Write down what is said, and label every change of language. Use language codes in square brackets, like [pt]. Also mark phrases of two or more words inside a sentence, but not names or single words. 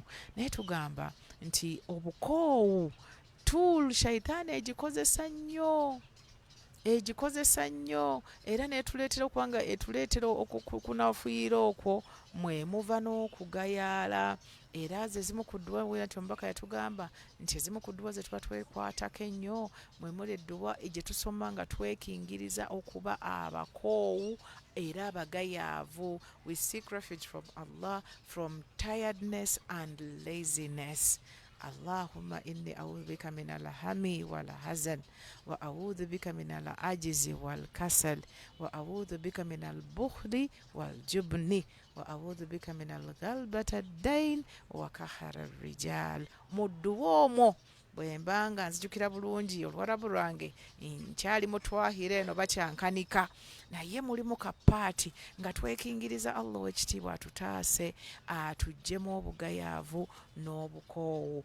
[lg] Naye tugamba nti obukoowu tool shayitaani egikozesa nnyo era netuleetera okubanga etuleetera okunafuira okwo mwe muva n'okugayaala. Era zezimu ku dduwa nti omubaka yatugamba nti ezimu ku dduwa ze tuba twekwatako ennyo mwe muli edduwa gye tusoma nga twekingiriza okuba abakoowu era abagayaavu. [en] We seek refuge from Allah from tiredness and laziness. [ar] اللهم إني أعوذ بك من الهم والحزن وأعوذ بك من العجز والكسل وأعوذ بك من البخل والجبن وأعوذ بك من غلبة الدين وقهر الرجال. [lg] Mudduwoomo bwembanga nzijukira bulungi olwarabu lwange nkyali mu Twahirah eno bakyankanika naye mulimu kapaati nga twekingiriza Allah w'ekitiibwa atutaase atuggyemu obugayaavu n'obukoowu.